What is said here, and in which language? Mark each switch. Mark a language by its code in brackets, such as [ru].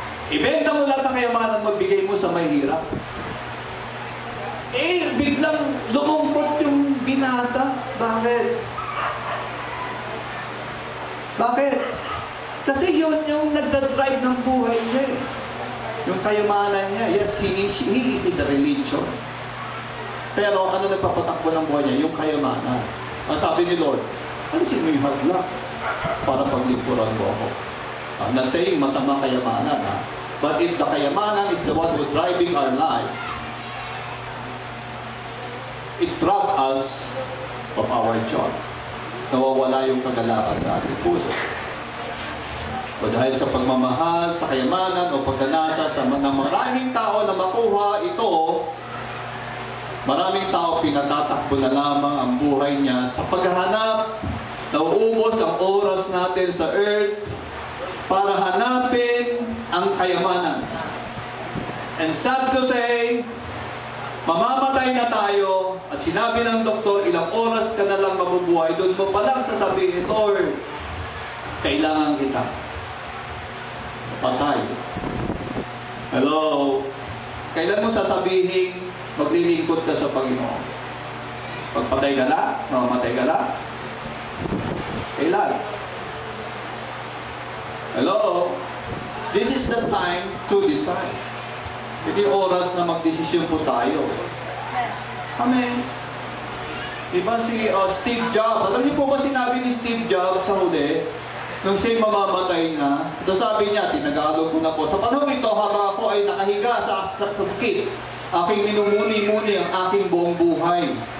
[tl] Ibenta mo lahat ng kayamanan, magbigay mo sa may hirap. Biglang lumungkot yung binata. Bakit? Bakit? Kasi yun yung nagdadrive ng buhay niya eh. Yung kayamanan niya. [en] Yes, he is in the religion. [tl] Pero ano nagpapatakbo ng buhay niya? Yung kayamanan. Ang sabi ni Lord, alisin mo yung hadla para paglingkuran mo ako. [en] Not saying [tl] masama kayamanan, ha? [en] But if the kayamanan is the one who driving our life, it robs us of our joy. [tl] Nawawala yung kagalakan sa ating puso. O dahil sa pagmamahal, sa kayamanan o pagdanasa ng maraming tao na makuha ito, maraming tao pinatatakbo na lamang ang buhay niya sa paghahanap. Nauubos ang oras natin sa earth para hanapin ang kayamanan. [en] And sad to say, [tl] mamamatay na tayo at sinabi ng doktor, ilang oras ka na lang mabubuhay, doon mo palang sasabihin, Lord, kailangan kita. Patay. [en] Hello? [tl] Kailan mo sasabihin, maglilingkod ka sa Panginoon? Pagpatay ka na? Mamamatay ka na? Kailan? [en] Hello? This is the time to decide. [tl] Ito yung oras na magdesisyon po tayo. Amen. Diba si Steve Jobs? Alam niyo po ba sinabi ni Steve Jobs sa huli? Nung siya'y mamamatay na, ito sabi niya, tinagalog ko na po, sa panahon ito, habang ako ay nakahiga sa sakit, aking minumuni-muni ang aking buong buhay.